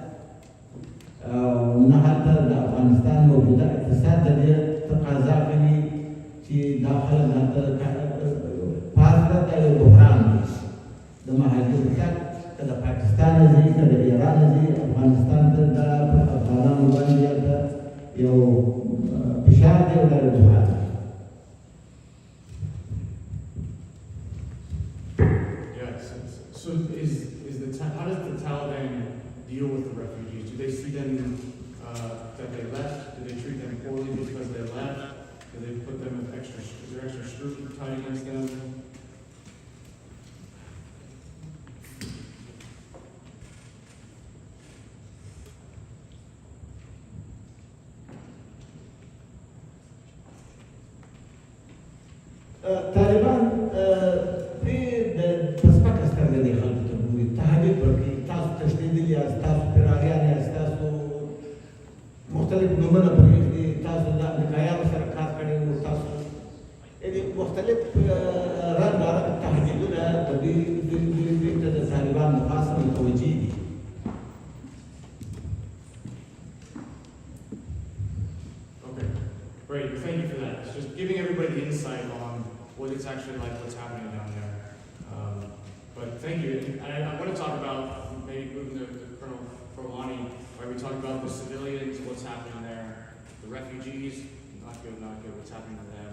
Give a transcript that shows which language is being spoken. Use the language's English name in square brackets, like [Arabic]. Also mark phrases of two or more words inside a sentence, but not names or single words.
[Pashto] نه هلته د افغانستان موجوده اقتصاد د دې تقاضا کوي چې دا خلک هلته پاسته دا یو بحران دی د مهاجرو تګ که د پاکستان ځي که د ایران ځي افغانستان ته دا په افغانانو باندې هلته یو فشار دی او دا یو بحران دی [English] So how does the Taliban deal with the refugees? Do they see them that they left? Do they treat them poorly because they left? Do they put them with is there extra scrutiny tied against them? [Pashto] طالبان د پسپکه سترګه دې خلکو ته ګوري تهدید ورکوي تاسو تښتېدلي یاست تاسو فراریان یاست تاسو مختلف نومونه پرېږدي تاسو د امریکایانو سره کار کړی وو تاسو یعنې مختلف رنګارنګ تهدیدونه د دوی ته د طالبانو خاصه متوجه دي [English] Okay, great. Thank you for that. It's just giving everybody the insight on what it's actually like, what's happening down there. But thank you. And I want to talk about, maybe moving to Colonel Forlani, where we talk about the civilians, what's happening there, the refugees, not good, what's happening to them.